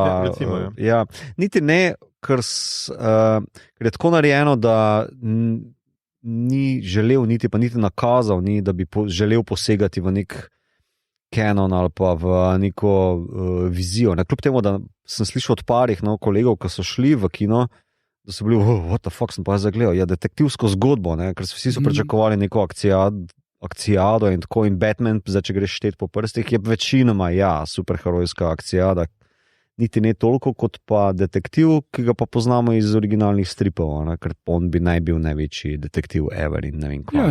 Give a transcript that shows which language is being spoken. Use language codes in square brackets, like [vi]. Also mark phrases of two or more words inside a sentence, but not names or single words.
[sl] niti ne, ker je tako narejeno, da ni želel, niti nakazal, da bi želel posegati v nek kanon ali pa v neko vizijo. Kljub temu, da sem slišal od parih kolegov, ki so šli v kino, da so bili, [en] what the fuck, [sl] sem pa zagledal, detektivsko zgodbo, ker vsi so pričakovali neko akcijado in tako, in Batman, zdaj, če greš štet po prstih, je večinoma, superherojska akcijada. Niti ne toliko kot pa detektiv, ki ga pa poznamo iz originalnih stripov, ker on bi naj bil največji detektiv ever in ne vem kva.